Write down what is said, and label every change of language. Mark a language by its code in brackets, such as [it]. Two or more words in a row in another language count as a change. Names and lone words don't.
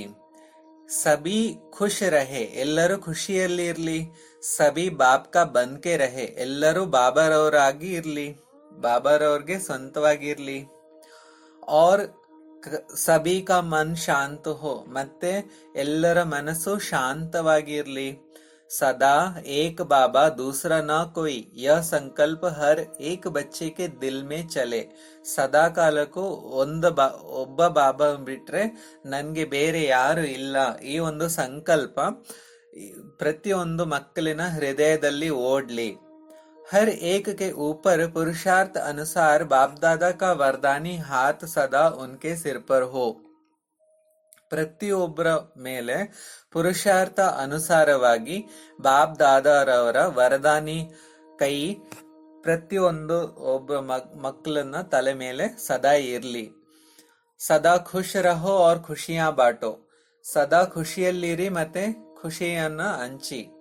[hi] सभी खुश रहे, [kn] ಎಲ್ಲರೂ ಖುಷಿಯಲ್ಲಿ ಇರ್ಲಿ. [hi] सभी बाप का बनके रहे, [kn] ಎಲ್ಲರೂ ಬಾಬಾರವರಾಗಿ ಇರ್ಲಿ, ಬಾಬಾರವ್ರಿಗೆ ಸ್ವಂತವಾಗಿರ್ಲಿ. [hi] और सभी का मन शांत हो, [kn] ಮತ್ತೆ ಎಲ್ಲರ ಮನಸ್ಸು ಶಾಂತವಾಗಿರ್ಲಿ. [hi] सदा एक बाबा दूसरा ना कोई, यह संकल्प हर एक बच्चे के दिल में चले. [kn] ಸದಾ ಕಾಲಕ್ಕೂ ಒಬ್ಬ ಬಾಬಾ ಬಿಟ್ರೆ ನನ್ಗೆ ಬೇರೆ ಯಾರು ಇಲ್ಲ, ಈ ಒಂದು ಸಂಕಲ್ಪ ಪ್ರತಿಯೊಂದು ಮಕ್ಕಳಿನ ಹೃದಯದಲ್ಲಿ ಓಡ್ಲಿ. [hi] हर एक के ऊपर पुरुषार्थ अनुसार बाप दादा का वरदानी हाथ सदा उनके सिर पर हो. [kn] ಪ್ರತಿಯೊಬ್ಬರ ಮೇಲೆ ಪುರುಷಾರ್ಥ ಅನುಸಾರವಾಗಿ ಬಾಪ್ ದಾದಾರವರ ವರದಾನಿ ಕೈ ಪ್ರತಿಯೊಂದು ಒಬ್ಬ ಮಕ್ಕಳನ್ನ ತಲೆ ಮೇಲೆ ಸದಾ ಇರ್ಲಿ. [hi] सदा खुश रहो और खुशियाँ बांटो, [kn] ಸದಾ ಖುಷಿಯಲ್ಲಿರಿ ಮತ್ತೆ ಖುಷಿಯನ್ನ ಹಂಚಿ.